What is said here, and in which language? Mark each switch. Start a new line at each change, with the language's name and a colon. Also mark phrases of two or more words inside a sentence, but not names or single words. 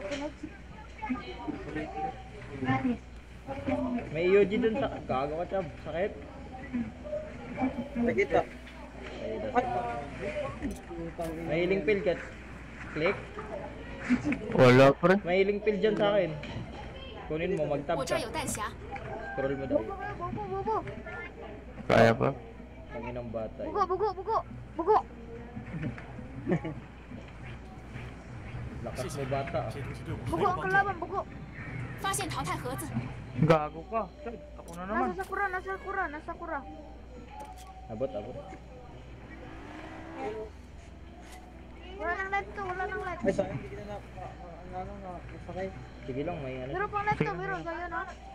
Filipino: May EOG dun sa... Gago ka, Chab. Sakit. Nakita. Ay, may
English: healing pill
Filipino: ka. Click. Wala pre. May
English: healing pill
Filipino: dyan sa akin. Kunin mo, mag-tab
Chinese: 我这
Filipino: ka.
Chinese: 儿有弹匣，
Filipino: Scroll mo daw. Kaya pa. Tanginang bata. eh. buku. Lakas mo bata.
Chinese: 这些东西对我很有帮助。发现淘汰盒子，
Filipino: Gago ka. Chad, ako na naman. Sakura. Abot. Wala nang live to, Ay, sayang. Hindi kita nasakay. Sige lang, may ano. Meron pang live to, meron. Sa'yo, no?